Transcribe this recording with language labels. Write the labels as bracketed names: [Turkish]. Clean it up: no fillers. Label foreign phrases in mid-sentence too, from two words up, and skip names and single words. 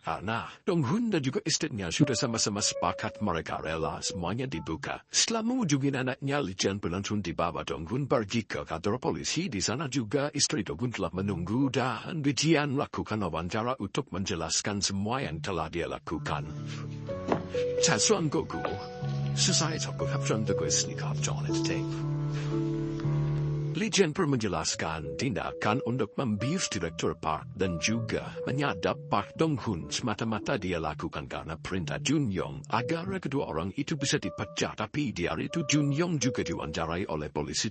[Indonesian] Karena Donggun dan juga istrinya sudah sama-sama sepakat mereka rela semuanya dibuka. Setelah mengunjungi anaknya, Lijian pun langsung dibawa Donggun pergi ke kantor polisi. Di sana juga istri Donggun telah menunggu dan Lijian melakukan wawancara untuk menjelaskan semua yang telah dia lakukan. [Korean] 자수한 거고 수사에 적극 협조한다고 했으니까 합정을 해도 돼. [Indonesian] Lijian pun menjelaskan tindakan untuk membius Direktur Park dan juga menyadap Park Dong-hun semata-mata dia lakukan karena perintah Jun Yong agar kedua orang itu bisa dipecat. Tapi di hari itu Jun Yong juga diwawancarai oleh polisi.